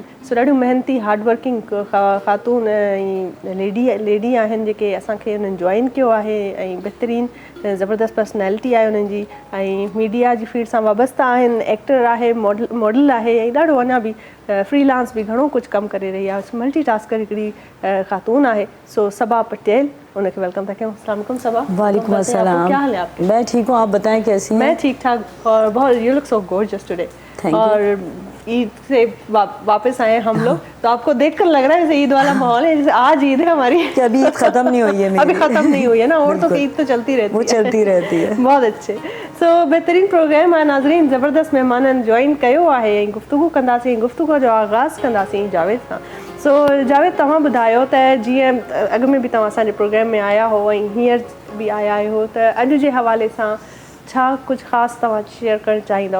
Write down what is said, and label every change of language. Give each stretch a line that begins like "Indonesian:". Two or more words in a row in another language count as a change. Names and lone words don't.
Sindhi: सो ॾाढियूं मेहनती हार्डवर्किंग ख़ातून ऐं लेडी आहिनि जेके असांखे उन्हनि जॉइन कयो आहे ऐं बहितरीनु ज़बरदस्त पर्सनैलिटी आहे उन्हनि जी, ऐं मीडिया जी फील्ड सां वाबस्ता आहिनि, एक्टर आहे, मॉडल आहे, ऐं ॾाढो अञा बि फ्रीलांस बि घणो कुझु कमु करे रही आहे।
English: multi tasker
Sindhi: हिकिड़ी ख़ातून आहे। सो सबा पटेल, उनखे वेलकम था कयूं।
Arabic: السلام عليكم सबा। وعليكم السلام.
Urdu: کیا حال ہے آپ کے? میں ٹھیک ہوں، آپ بتائیں کیسی ہیں? میں ٹھیک ٹھاک اور بہت,
English: You look so gorgeous today. Thank you.
Urdu: اور عید سے واپس آئے ہم لوگ، تو آپ کو دیکھ کر لگ رہا ہے جیسے عید والا ماحول ہے، جیسے آج عید ہے ہماری. کہ ابھی عید ختم نہیں ہوئی ہے میری. ابھی ختم نہیں ہوئی ہے نا، اور تو عید تو چلتی رہتی ہے, وہ چلتی رہتی ہے. بہت اچھے.
Sindhi: सो बहितरीन प्रोग्राम आहे नाज़रीन, ज़बरदस्त महिमाननि जॉइन कयो आहे ऐं गुफ़्तगू कंदासीं। गुफ़्तगू जो आगाज़ कंदासीं जावेद सां। सो जावेद, तव्हां ॿुधायो त जीअं अॻ में बि तव्हां असांजे प्रोग्राम में आया हो ऐं हींअर बि आया आहियो, त अॼु जे हवाले सां छा कुझु ख़ासि तव्हां शेयर करणु चाहींदव?